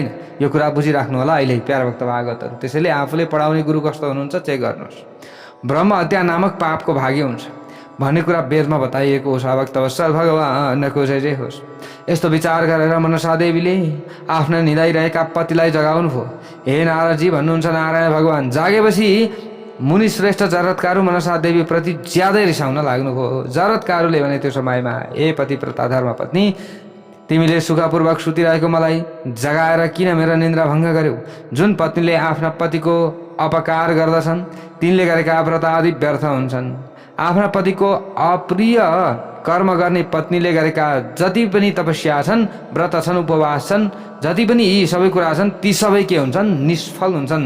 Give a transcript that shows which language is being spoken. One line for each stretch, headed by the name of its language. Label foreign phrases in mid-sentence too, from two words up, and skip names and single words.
Nepali: यो कुरा बुझिराख्नु होला अहिले प्यारा भक्त भागवतहरू। त्यसैले आफूले पढाउने गुरु कस्तो हुनुहुन्छ चेक गर्नुहोस्। ब्रह्म हत्या नामक पापको भागी हुन्छ भन्ने कुरा वेदमा बताइएको हो। भक्तवत्सल भगवानको जय जय होस्। यस्तो विचार गरेर मनसा देवीले आफ्ना निदाइरहेका पतिलाई जगाउनु भयो। हे नारदजी भन्नुहुन्छ नारायण भगवान जागेपछि मुनि श्रेष्ठ जरत्कारु मनसा देवी प्रति ज्यादै रिसाउन लाग्नुभयो। जरत्कारुले भने त्यो समयमा ए पतिव्रता धर्मपत्नी तिमीले सुखपूर्वक सुतिरहेको मलाई जगाएर किन मेरो निन्द्रा भङ्ग गर्यौ? जुन पत्नीले आफ्ना पतिको अपकार गर्दछन् तिनले गरेका व्रत आदि व्यर्थ हुन्छन्। आफ्ना पतिको अप्रिय कर्म गर्ने पत्नीले गरेका जति पनि तपस्या छन् व्रत छन् उपवास छन् जति पनि यी सबै कुरा छन् ती सबै के हुन्छन् निष्फल हुन्छन्।